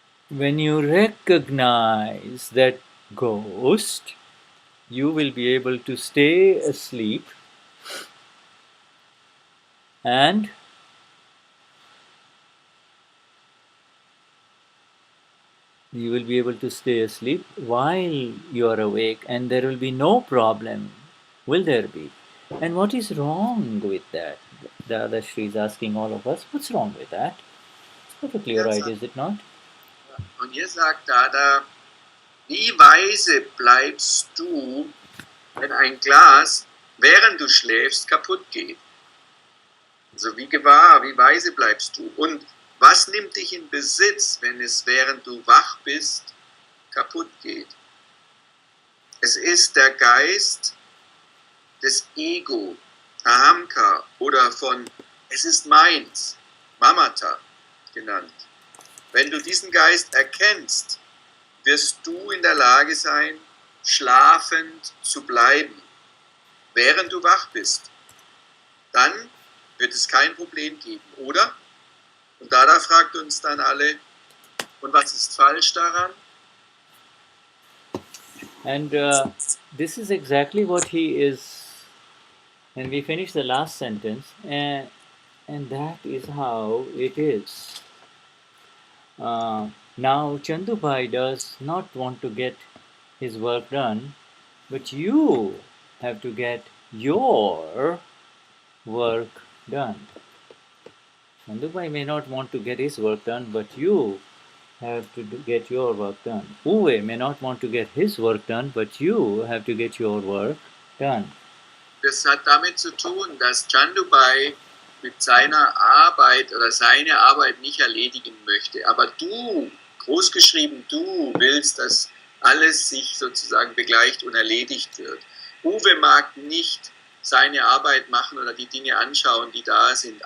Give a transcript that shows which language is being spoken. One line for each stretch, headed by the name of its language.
English: When you recognize that ghost, you will be able to stay asleep and you will be able to stay asleep while you are awake, and there will be no problem, will there be? And what is wrong with that? Dadashri is asking all of us, what's wrong with that? It's perfectly right, is it not?
German: Und hier sagt Dada, wie weise bleibst du, wenn ein Glas, während du schläfst, kaputt geht? Also wie gewahr, wie weise bleibst du? Und was nimmt dich in Besitz, wenn es, während du wach bist, kaputt geht? Es ist der Geist des Ego, ahamkar, oder von es ist meins, mamata genannt. Wenn du diesen Geist erkennst, wirst du in der Lage sein, schlafend zu bleiben, während du wach bist. Dann wird es kein Problem geben, oder? Und Dada fragt uns dann alle, und was ist falsch daran?
English: And this is exactly what he is, and we finish the last sentence, and that is how it is. Now Chandubai does not want to get his work done, but you have to get your work done. Chandubai may not want to get his work done, but you have to get your work done. Uwe may not want to get his work done, but you have to get your work done.
German: Das hat damit zu tun, dass Chandubai mit seiner Arbeit oder seine Arbeit nicht erledigen möchte. Aber du, großgeschrieben, du willst, dass alles sich sozusagen begleicht und erledigt wird. Uwe mag nicht seine Arbeit machen oder die Dinge anschauen, die da sind.